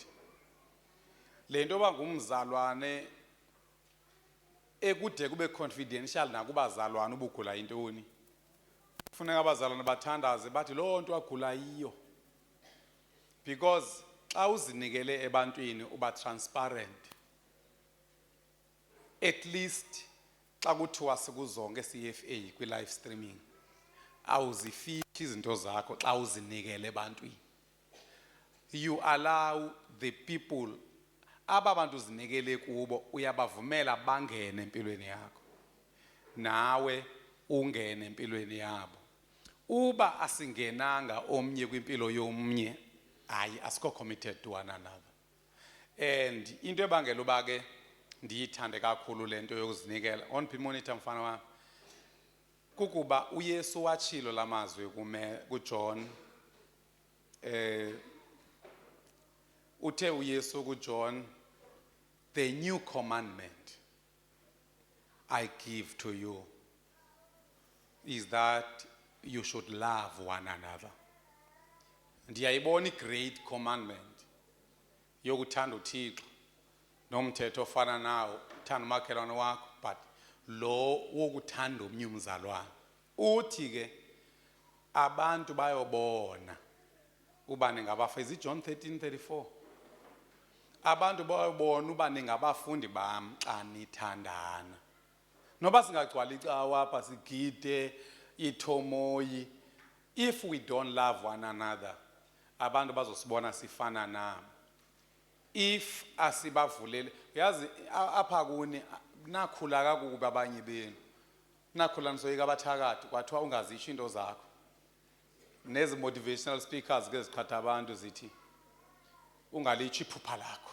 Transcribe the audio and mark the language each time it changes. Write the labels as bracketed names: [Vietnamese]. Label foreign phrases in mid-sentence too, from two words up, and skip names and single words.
[Xhosa] Le nto yoba ngumzalwane ekude kube confidential nakubazalwane uba ugula yintoni, kufuneka abazalwane bathandaze bathi loo nto agula yiyo, because xa uzinikele ebantwini uba transparent. At least xa kuthiwa sikuzonke CFA kwi- [English] live streaming [Xhosa] awuzifihli izinto zakho xa uzinikele ebantwini. [English] You allow the people, [Xhosa] aba bantu uzinikele kubo uyabavumela bangene empilweni yakho, nawe ungene empilweni yabo. Uba asingenanga omnye kwimpilo yomnye, hayi asikho [English] committed to one another. [Xhosa] And into ebangela uba ke ndiyithande kakhulu le nto yokuzinikela, onphi monitor mfana wami, kukuba uYesu watshilo la mazwi kuJohn. Uthe uYesu kuJohn, [English] the new commandment I give to you is that you should love one another. [Xhosa] Ndiyayibona i- [English] great commandment [Xhosa] yokuthanda uThixo nomthetho ofana nawo, uthanda umakhelwane wakho, but lo wokuthanda omnye umzalwane. Uthi ke abantu bayobona uba ningabafundi, [English] is it John 13:34? [Xhosa] Abantu bayobona uba ningabafundi bam xa nithandana. Noba singagcwala icawa apha sigide ithomoyi, [English] if we don't love one another, [Xhosa] abantu bazosibona sifana nabo. If asibavulele, yazi apha kuni nakhula kakubi abanye benu, nakhula nisoyika abathakathi kwathiwa ungazisho into zakho. Nezi [English] motivational speakers [Xhosa] ke zikhatha abantu zithi ungalitsho iphupha lakho.